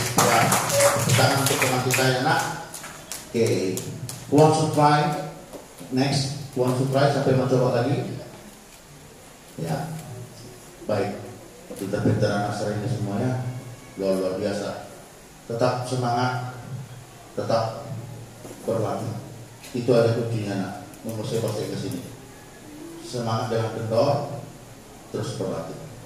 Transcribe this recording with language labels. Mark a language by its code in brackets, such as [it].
[id] Ya, tangan untuk teman kita ya nak. [en] Oke, who wants to try next? Who wants to try [id] sampai mencoba lagi? Ya, baik. Pintar-pintar anak saya ini semuanya luar biasa. Tetap semangat, tetap berlatih. Itu ada kuncinya nak. Nomor saya pasti ke sini. Semangat dengan kendor, terus berlatih.